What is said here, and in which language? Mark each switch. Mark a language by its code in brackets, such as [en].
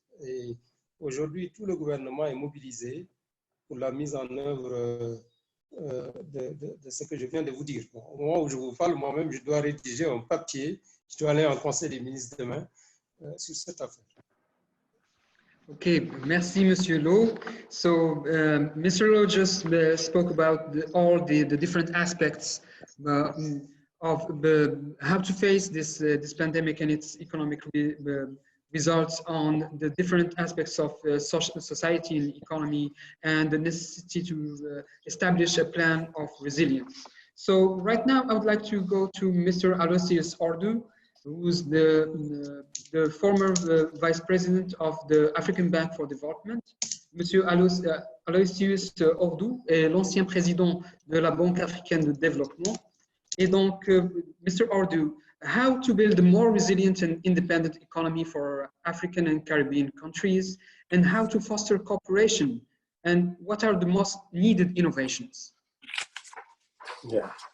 [fr] Et aujourd'hui, tout le gouvernement est mobilisé pour la mise en œuvre de ce que je viens de vous dire. Bon, au moment où je vous parle, moi-même, je dois rédiger un papier. Je dois aller en Conseil des ministres demain sur cette affaire. Okay, merci, Monsieur Lowe. [en] So, Mr. Lowe just spoke about all the different aspects of how to face this pandemic and its economic results on the different aspects of society and economy, and the necessity to establish a plan of resilience. So, right now, I would like to go to Mr. Aloysius Ordu, who's the former vice president of the African Bank for Development. [fr] Monsieur Aloysius Ordu est l'ancien président de la Banque africaine de développement. Et donc, Mr. [en] Ordu, how to build a more resilient and independent economy for African and Caribbean countries, and how to foster cooperation, and what are the most needed innovations? Yeah.